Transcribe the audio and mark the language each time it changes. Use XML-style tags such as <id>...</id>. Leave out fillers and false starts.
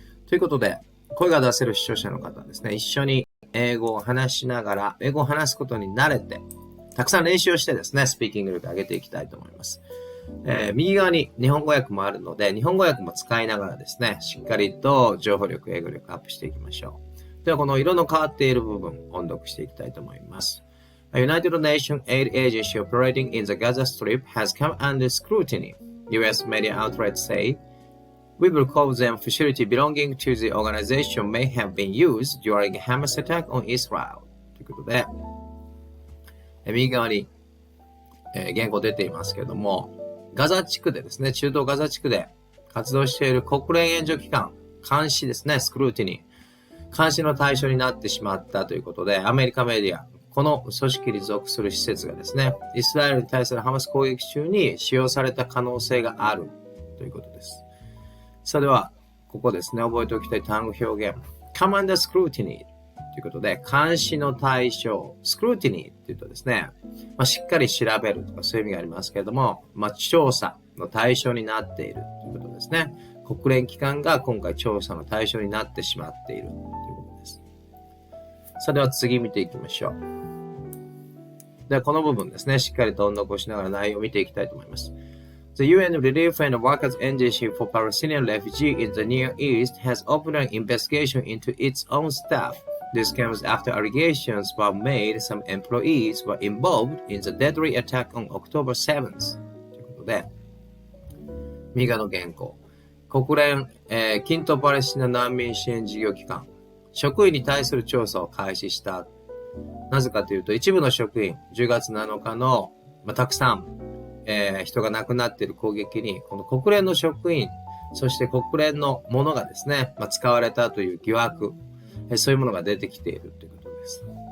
<ja>ということで、声が出せる視聴者の方はですね、一緒に英語を話しながら、英語を話すことに慣れて、たくさん練習をしてですね、スピーキング力を上げていきたいと思います。右側に日本語訳もあるので、日本語訳も使いながらですね、しっかりと情報力、英語力アップしていきましょう。では、この色の変わっている部分、音読していきたいと思います。</ja> <en>A United Nations aid agency operating in the Gaza Strip has come under scrutiny. U.S. media outlets say, We believe them facility belonging to the organization may have been used during Hamas attack on Israel.</en> <ja>ということで、右側に、原稿出ていますけれども、ガザ地区でですね、中東ガザ地区で活動している国連援助機関、監視ですね、スクルーティニー、監視の対象になってしまったということで、アメリカメディア、この組織に属する施設がですね、イスラエルに対するハマス攻撃中に使用された可能性があるということです。それでは、ここですね、覚えておきたい単語表現。</ja> <en>come under scrutiny</en> <ja>ということで、監視の対象、scrutiny っていうとですね、しっかり調べるとかそういう意味がありますけれども、調査の対象になっているということですね。国連機関が今回調査の対象になってしまっているということです。それでは次見ていきましょう。ではこの部分ですね、しっかりと音読をしながら内容を見ていきたいと思います。</ja> <en>The UN Relief and Workers Agency for Palestinian Refugees in the Near East has opened an investigation into its own staff. This comes after allegations were made some employees were involved in the deadly attack on October 7th.</en> <ja>ということで、右側の原稿。国連、近東パレスチナ難民支援事業機関、職員に対する調査を開始した。なぜかというと、一部の職員、10月7日の、たくさん、人が亡くなっている攻撃に、この国連の職員、そして国連のものがですね、使われたという疑惑、そういうものが出てきているということです。</ja>